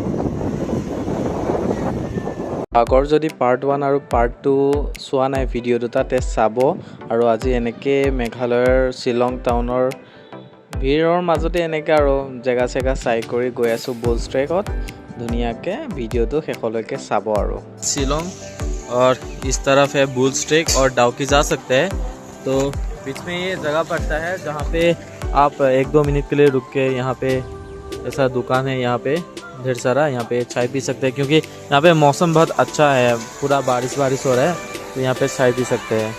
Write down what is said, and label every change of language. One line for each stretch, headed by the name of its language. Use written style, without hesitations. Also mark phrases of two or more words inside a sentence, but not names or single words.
Assamese: আগৰ যদি পাৰ্ট 1 আৰু পাৰ্ট 2 চোৱা নাই ভিডিঅ' দুটাতে চাব। আৰু আজি এনেকৈ মেঘালয়ৰ শ্বিলং টাউনৰ ভিৰৰ মাজতে এনেকৈ আৰু জেগা চেগা চাই কৰি গৈ আছোঁ বুলছ ট্ৰেকত। ধুনীয়াকৈ ভিডিঅ'টো শেষলৈকে চাব আৰু।
Hindi: शिलोंग और इस तरफ है बुल्स ट्रेक और डाउकी जा सकते हैं। तो बीच में ये जगह पड़ता है जहाँ पे आप 1-2 मिनट के लिए रुक के, यहाँ पे ऐसा दुकान है, यहाँ पे ढेर सारा, यहाँ पे चाय पी सकते हैं, क्योंकि यहाँ पे मौसम बहुत अच्छा है, पूरा बारिश हो रहा है, तो यहाँ पे चाय पी सकते हैं।